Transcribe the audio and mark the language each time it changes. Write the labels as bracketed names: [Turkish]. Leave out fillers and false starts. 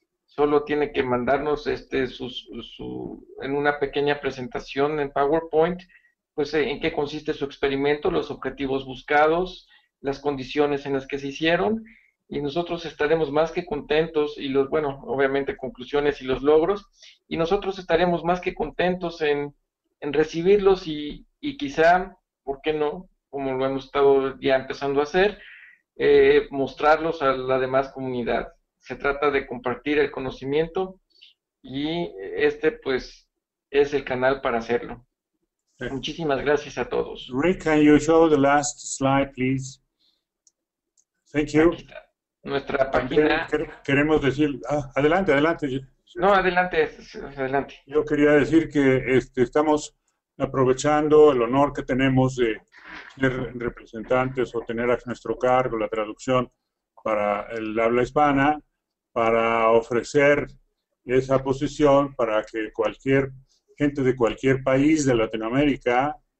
[Spanish] Solo tiene que mandarnos en una pequeña presentación en PowerPoint, pues en qué consiste su experimento, los objetivos buscados, las condiciones en las que se hicieron, y nosotros estaremos más que contentos, y obviamente conclusiones y los logros, y nosotros estaremos más que contentos en recibirlos y quizá, ¿por qué no?, como lo hemos estado ya empezando a hacer, mostrarlos a la demás comunidad. Se trata de compartir el conocimiento y pues es el canal para hacerlo. Muchísimas gracias a todos. [English] Rick, can you show the last slide, please? Thank you. [Spanish] Aquí está. Nuestra página. Queremos decir, adelante. No, adelante. Yo quería decir que estamos aprovechando el honor que tenemos de ser representantes o tener a nuestro cargo la traducción para el habla hispana, para ofrecer esa posición para que cualquier gente de cualquier país de Latinoamérica,